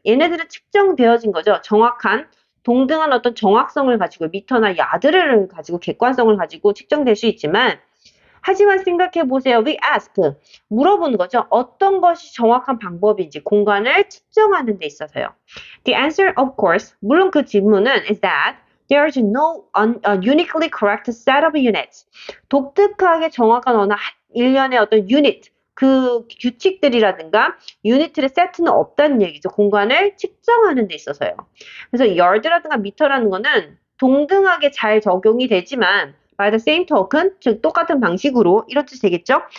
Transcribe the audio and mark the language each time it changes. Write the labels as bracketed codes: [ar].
[ko] 얘네들은 측정되어진 거죠. 정확한 동등한 어떤 정확성을 가지고 미터나 야드를 가지고 객관성을 가지고 측정될 수 있지만 하지만 생각해 보세요. [en] We ask. [ko] 물어보는 거죠. 어떤 것이 정확한 방법인지 공간을 측정하는 데 있어서요. [en] The answer, of course, [ko] 물론 그 질문은 [en] is that there is no uniquely correct set of units. [ko] 독특하게 정확한 어느 일련의 어떤 유닛, 그 규칙들이라든가 유니트의 세트는 없다는 얘기죠. 공간을 측정하는 데 있어서요. 그래서 yard라든가 미터라는 거는 동등하게 잘 적용이 되지만 [en] by the same token, [ko] 즉 똑같은 방식으로 이런 뜻이 되겠죠.